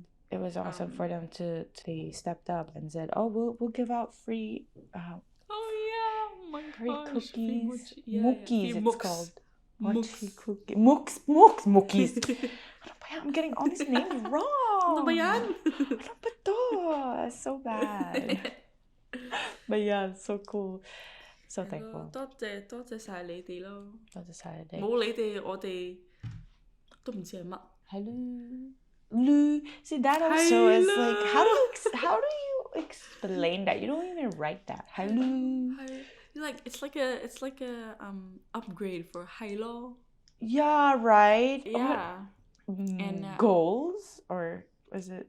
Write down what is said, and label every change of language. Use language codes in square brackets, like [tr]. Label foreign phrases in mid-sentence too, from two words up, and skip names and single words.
[en] It was awesome for them they stepped up and said, oh, we'll give out free free cookies. Mookies, it's called. Mookies. I'm getting all these names wrong. It's so bad. But yeah, it's so cool. So thankful. [yue] 多謝晒你哋咯。多謝晒你哋。冇你哋，我哋都唔知係乜。 [en] Hello. See, that also is like, how do you explain that? You don't even write that. Hello. Like it's like a upgrade for hello. Yeah, right. Yeah. And goals, or is it?